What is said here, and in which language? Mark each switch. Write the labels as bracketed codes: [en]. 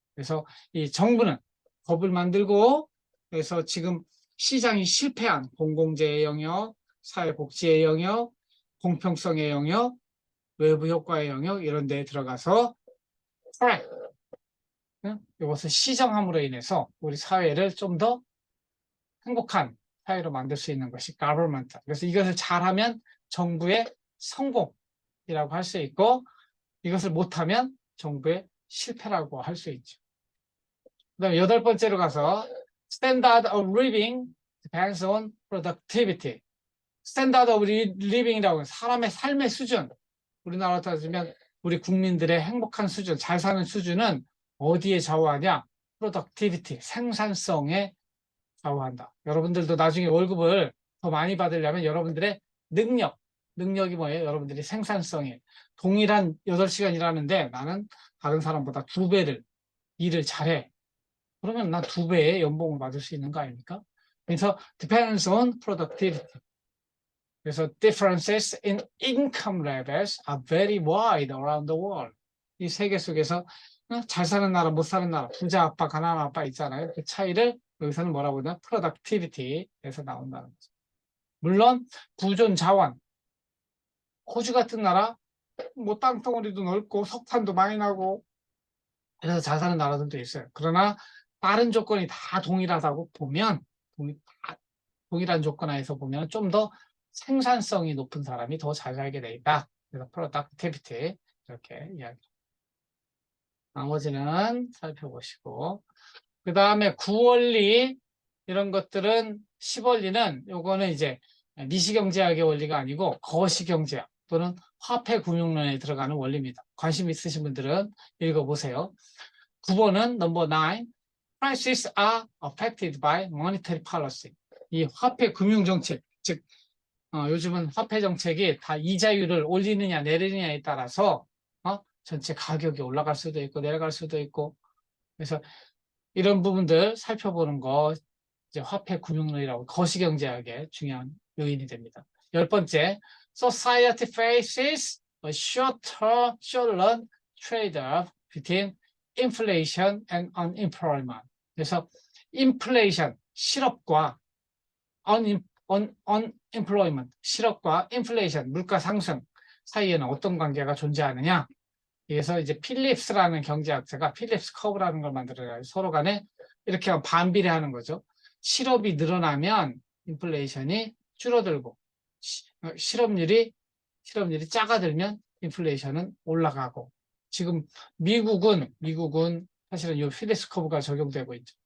[ko] 그래서 이 정부는 법을 만들고 그래서 지금 시장이 실패한 공공재의 영역, 사회복지의 영역, 공평성의 영역, 외부 효과의 영역 이런 데에 들어가서 correct 이것을 시정함으로 인해서 우리 사회를 좀 더 행복한 사회로 만들 수 있는 것이 government. 그래서 이것을 잘하면 정부의 성공이라고 할 수 있고 이것을 못하면 정부의 실패라고 할 수 있죠. 그다음에 8번째로 가서 [en] standard of living depends on productivity. standard of living [ko] 이라고 하는 사람의 삶의 수준. 우리나라로 따지면 우리 국민들의 행복한 수준, 잘 사는 수준은 어디에 좌우하냐? productivity, 생산성에 좌우한다. 여러분들도 나중에 월급을 더 많이 받으려면 여러분들의 능력이 뭐예요? 여러분들이 생산성이에요. 동일한 8시간 일하는데 나는 다른 사람보다 2배를 일을 잘해. 그러면 난 2배의 연봉을 받을 수 있는 거 아닙니까? 그래서 [en] depends on productivity. 그래서 differences in income levels are very wide around the world. [ko] 이 세계 속에서 잘 사는 나라, 못 사는 나라, 부자 아빠, 가난한 아빠 있잖아요. 그 차이를 여기서는 뭐라고 하냐? productivity에서 나온다는 거죠. 물론 부존 자원, 호주 같은 나라 뭐 땅덩어리도 넓고 석탄도 많이 나고 그래서 잘 사는 나라들도 있어요. 그러나 다른 조건이 다 동일하다고 보면 동일한 조건 하에서 보면 좀 더 생산성이 높은 사람이 더 잘 살게 돼 있다. 그래서 productivity 이렇게 이야기. 나머지는 살펴보시고 그 다음에 구원리 이런 것들은 10원리는 요거는 이제 미시경제학의 원리가 아니고 거시경제학 또는 화폐금융론에 들어가는 원리입니다. 관심 있으신 분들은 읽어보세요. 9번은 넘버 9. [en] Prices are affected by monetary policy. [ko] 이 화폐금융정책, 즉 요즘은 화폐정책이 다 이자율을 올리느냐 내리느냐에 따라서 전체 가격이 올라갈 수도 있고 내려갈 수도 있고 그래서 이런 부분들 살펴보는 거 이제 화폐금융론이라고 거시경제학의 중요한 요인이 됩니다. 10번째, [en] society faces a short-run trade-off between inflation and unemployment. [ko] 그래서 inflation, 실업과 unemployment, 실업과 inflation, 물가 상승 사이에는 어떤 관계가 존재하느냐? 그래서 이제 필립스라는 경제학자가 필립스 커브라는 걸 만들어요. 서로 간에 이렇게 반비례하는 거죠. 실업이 늘어나면 인플레이션이 줄어들고 실업률이 작아들면 인플레이션은 올라가고 지금 미국은 사실은 이 필립스 커브가 적용되고 있죠.